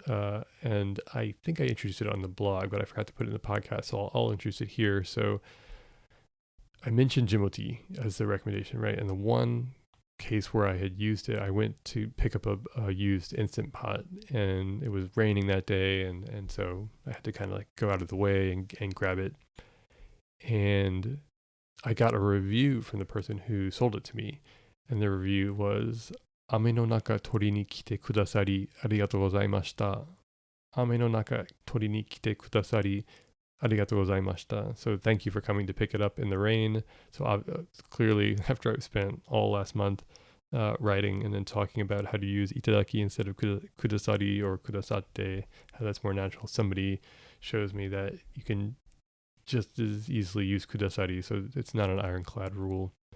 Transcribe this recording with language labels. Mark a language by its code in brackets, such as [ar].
[en] And I think I introduced it on the blog, but I forgot to put it in the podcast, so I'll introduce it here. So I mentioned Jimoti as the recommendation, right? And the one case where I had used it, I went to pick up a used Instant Pot, and it was raining that day, and so I had to kind of like go out of the way and grab it. And I got a review from the person who sold it to me, and the review was, [ja] 雨の中取りに来てくださり [en] ありがとうございました. 雨の中取りに来てくださり [ja] Arigatou gozaimashita. [en] So thank you for coming to pick it up in the rain. So clearly, after I've spent all last month writing and then talking about how to use itadaki instead of kudasari or kudasate, how that's more natural, somebody shows me that you can just as easily use kudasari, so it's not an ironclad rule.